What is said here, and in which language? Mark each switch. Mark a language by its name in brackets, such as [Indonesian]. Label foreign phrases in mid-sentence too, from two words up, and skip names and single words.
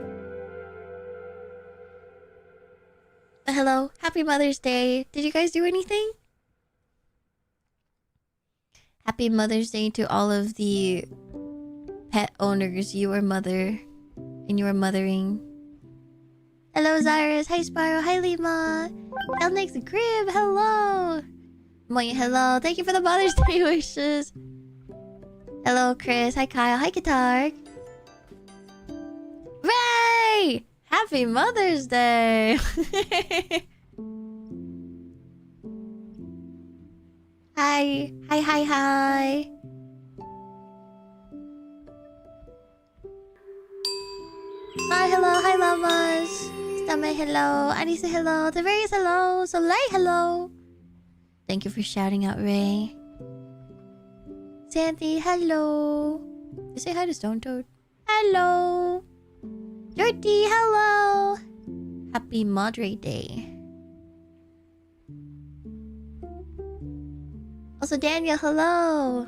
[English] Hello. Happy Mother's Day. Did you guys do anything? Happy Mother's Day to all of the pet owners. You are mother. And you are mothering. Hello, Zyrus. Hi, Spyro. Hi, Lima. Elnix Grib. Hello. Moya, hello. Thank you for the Mother's Day wishes. Hello, Chris. Hi, Kyle. Hi, Guitar. Ray! Happy Mother's Day! Hi. Hi, hi, hi. Hi, hello. Hi, Llamas. Stame, hello. Anisa, hello. Tavarius, hello. Soleil, hello. Thank you for shouting out, Ray. Sandy, hello. You say hi to Stone Toad. Hello. Dirty, hello. Happy Madre Day. Also, Daniel, hello.